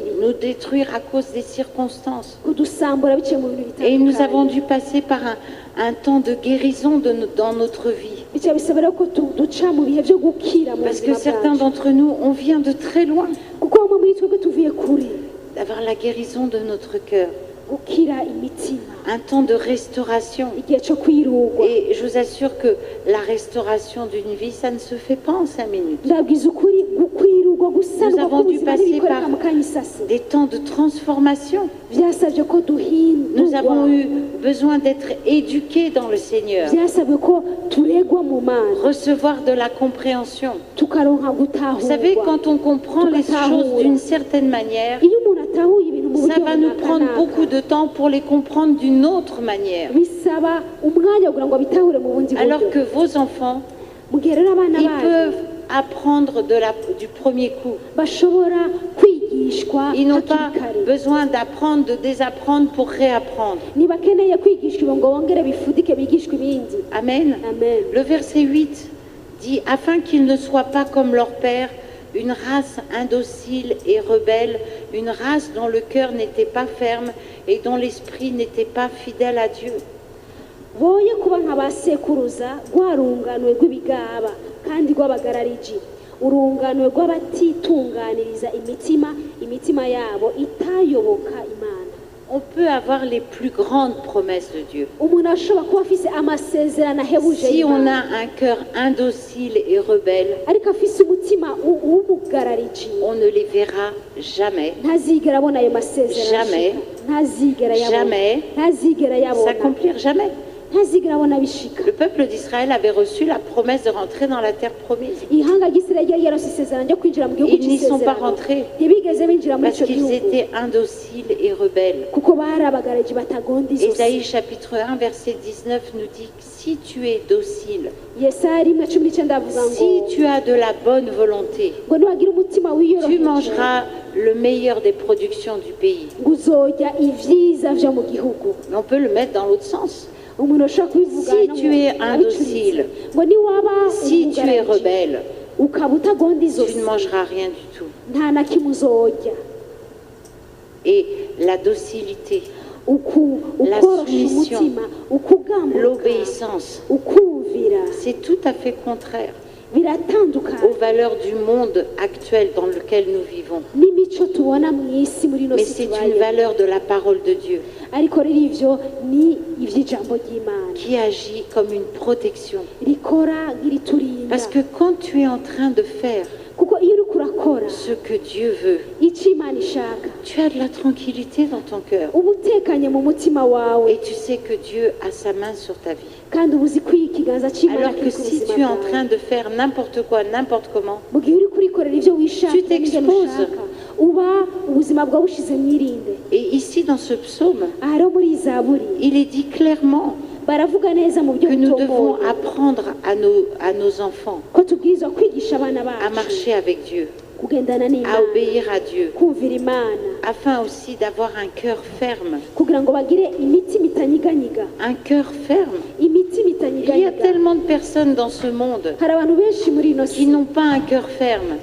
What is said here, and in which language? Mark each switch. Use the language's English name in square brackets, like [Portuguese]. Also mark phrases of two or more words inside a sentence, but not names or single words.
[French] nous détruire à cause des circonstances. [Rundi] kudusambura biciye mu bintu [French] Et nous avons [Rundi] bitandukanye [French] dû passer par un temps de guérison dans notre vie. [Rundi] bicaye bisaba rero ko duca mu bihe byo gukira mu [French] Parce que [Rundi] buzima [French] certains [Rundi] bwacu [French] d'entre nous, on vient de très loin [Rundi] kuko bamwe muri twebwe tuvuye kure [French] d'avoir la guérison de notre cœur. [Rundi] gukira imitima [French] Un temps de restauration. [Rundi] igihe cyo kwirugwa [French] Et je vous assure que la restauration d'une vie, ça ne se fait pas en 5 minutes. [Rundi] ndabwiza ukuri gukwirugwa gusanwa [French] avons dû [Rundi] k'ubuzima [French] passer [Rundi] ntibikoreka [French] par- [Rundi] mu kanya isasi [French] Des temps de transformation. [Rundi] byasabye ko [French] Nous avons [Rundi] duhindurwa [French] eu besoin d'être éduqués dans le Seigneur, [Rundi] byasabwe ko turegwa mu mana [French] recevoir de la compréhension. [Rundi] tukaronka [French] Vous savez, [Rundi] gutahurwa [French] quand on comprend les choses d'une certaine manière, [Rundi] iyo umuntu atahuye ibintu mu [French] ça [Rundi] buryo [French] va nous prendre beaucoup [Rundi] runaka [French] de temps pour les comprendre d'une autre manière. [Rundi] bisaba umwanya kugira ngo abitahure mu bundi [French] Alors [Rundi] buryo [French] que vos enfants, [Rundi] mu gihe rero abana [French] ils [Rundi] banyu [French] peuvent apprendre du premier coup. [Rundi] bashobora kwigishwa [French] Ils n'ont pas [Rundi] hakiri kare [French] besoin d'apprendre, de désapprendre pour réapprendre. [Rundi] ntibakeneye kwigishwa ibo ngo bongere bifudike bigishwe ibindi [French] Amen. [Rundi] amen [French] Le verset 8 dit « Afin qu'ils ne soient pas comme leur père, une race indocile et rebelle, une race dont le cœur n'était pas ferme et dont l'esprit n'était pas fidèle à Dieu. » [Rundi] boye kuba nka ba sekuruza rwa runganwe rw'ibigaba kandi rw'abagarariji urunganwe rw'abatitunganiriza imitima yabo itayoboka imana [French] On peut avoir les plus grandes promesses de Dieu. [Rundi] umuntu ashobora kuba afise amasezerano ahebuje [French] Si on [Rundi] y'Imana, [French] a un cœur indocile et rebelle, [Rundi] ariko afise umutima w'umugarariji [French] on ne les verra jamais. [Rundi] ntazigera abona ayo masezerano [French] Jamais. [Rundi] ashika. ntazigera yabona [French] Jamais [Rundi] ntazigera yabona [French] s'accomplir, jamais. [Rundi] ntazigera abona bishika [French] Le peuple d'Israël avait reçu la promesse de rentrer dans la terre promise. [Rundi] ihanga ry'isirayeli ryari yarose isezerano ryo kwinjira mu gihugu [French] Ils n'y sont pas [Rundi] cy'isezerano [French] rentrés [Rundi] ntibigeze binjira muri [French] parce [Rundi] icyo [French] qu'ils [Rundi] gihugu [French] étaient indociles et rebelles. [Rundi] kuko bari abagaraji batagonda izosi [French] Ésaïe chapitre 1 verset 19 nous dit que si tu es docile, [Rundi] yesaya 1:19 avuga ngo [French] si tu as de la bonne volonté, [Rundi] ngo niwagira umutima [French] tu [Rundi] wiyoroheje [French] mangeras le meilleur des productions du pays. [Rundi] ngo uzorya ibyiza vyo mu gihugu [French] Mais on peut le mettre dans l'autre sens. [Rundi] umuntu ashobora kubivuga [French] Si [Rundi] no [French] tu [Rundi] mu- [French] es [Rundi] abicuritse. [French] indocile, [Rundi] ngo niwaba [French] Si tu es [Rundi] umugaraji, [French] rebelle, [Rundi] ukaba utagonda [French] tu [Rundi] izosi [French] ne mangeras rien du tout. [Rundi] nta na kimwe uzorya [French] Et la docilité, La [Rundi] ukorosha [French] soumission, [Rundi] umutima ukugambuka [French] l'obéissance, [Rundi] ukumvira [French] c'est tout à fait contraire [Rundi] biratandukanye [French] aux valeurs du monde actuel dans lequel nous vivons. [Rundi] n'imico tubona mu isi muri ino [French] Mais si c'est une [Rundi] tubayemo [French] valeur de la parole de Dieu [Rundi] ariko rero ivyo ni ivy'ijambo ry'imana [French] qui agit comme une protection. [Rundi] rikora nk'iriturinda [French] Parce que quand tu es en train de faire [Rundi] kuko iyo uriko urakora [French] ce que Dieu veut, [Rundi] icyo imana ishaka [French] tu as de la tranquillité dans ton cœur. [Rundi] uba utekanye mu mutima wawe [French] Et tu sais que Dieu a sa main sur ta vie. [Rundi] kandi uba uzi ko ikiganza cy'imana [French] Alors que [Rundi] kiri ku [French] si [Rundi] buzima [French] tu es en [Rundi] bwawe [French] train de faire n'importe quoi, n'importe comment, [Rundi] mu gihe uriko urikorera ivyo wishaka [French] Tu t'exposes. [Rundi] n'ingene ushaka uba ubuzima bwawe bushize mwirinde [French] et ici dans ce psaume, [Rundi] aha rero muri iyi zaburi [French] il est dit clairement [Rundi] baravuga neza mu buryo [French] que nous devons [Rundi] butomoye [French] apprendre à nos enfants [Rundi] ko tubwirizwa kwigisha abana [French] à [Rundi] bacu [French] marcher avec Dieu, [Rundi] kugendana [French] à [Rundi] n'imana [French] obéir à Dieu, [Rundi] kumvira imana [French] afin aussi d'avoir un cœur ferme. [Rundi] kugira ngo bagire imitima itanyiganyiga [French] Un cœur ferme. [Rundi] imitima [French] Il y a [Rundi] itanyiganyiga [French] tellement de personnes dans ce monde [Rundi] hari abantu benshi muri ino [French] qui si n'ont pas un cœur ferme.